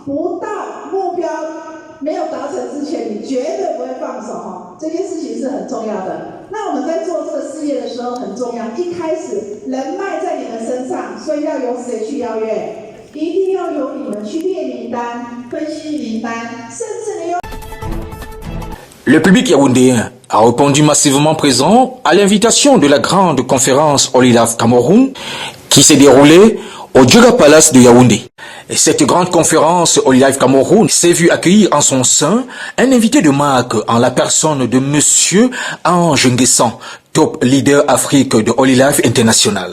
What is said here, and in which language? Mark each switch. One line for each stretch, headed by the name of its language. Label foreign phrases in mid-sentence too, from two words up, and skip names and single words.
Chinese: 不到目标没有达成之前，你绝对不会放手哈。这件事情是很重要的。那我们在做这个事业的时候很重要，一开始人脉在你们身上，所以要由谁去邀约？一定要由你们去列名单、分析名单，甚至你有。
French: Le public yaoundéen a répondu massivement présent à l'invitation de la grande conférence Only Life Cameroun qui s'est déroulée au Djoga Palace de Yaoundé. Et cette grande conférence Only Life Cameroun s'est vue accueillir en son sein un invité de marque en la personne de Monsieur Ange Nguessan, top leader Afrique de Only Life International.